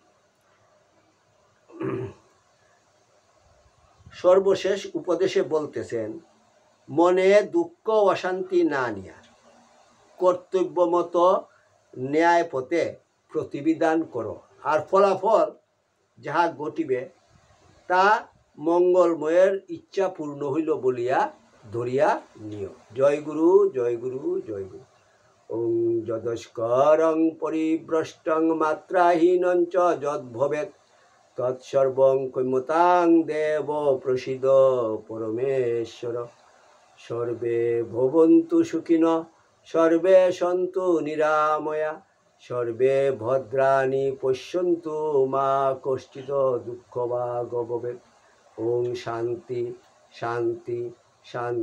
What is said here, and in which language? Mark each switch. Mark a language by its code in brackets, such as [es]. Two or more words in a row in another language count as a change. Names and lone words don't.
[bn] সর্বশেষ উপদেশে বলতেছেন, মনে দুঃখ অশান্তি না নিয়া কর্তব্য মতো ন্যায় পথে প্রতিবিধান করো, আর ফলাফল যাহা ঘটিবে তা মঙ্গলময়ের ইচ্ছা পূর্ণ হইল বলিয়া ধরিয়া নিও। জয় গুরু, জয় গুরু, জয় গুরু। [sa] ওং যদস্করং পরিভ্রষ্টং মাত্রাহীনঞ্চ যদ্ভবেৎ তৎসর্বং ক্ষম্যতাং দেব প্রসীদ পরমেশ্বর। সর্বে ভবন্তু সুখিনঃ, সর্বে সন্তু নিরাময়া, সর্বে ভদ্রাণি পশ্যন্তু মা কশ্চিৎ দুঃখভাগ ভবেৎ। ওং শান্তি শান্তি শান্তি।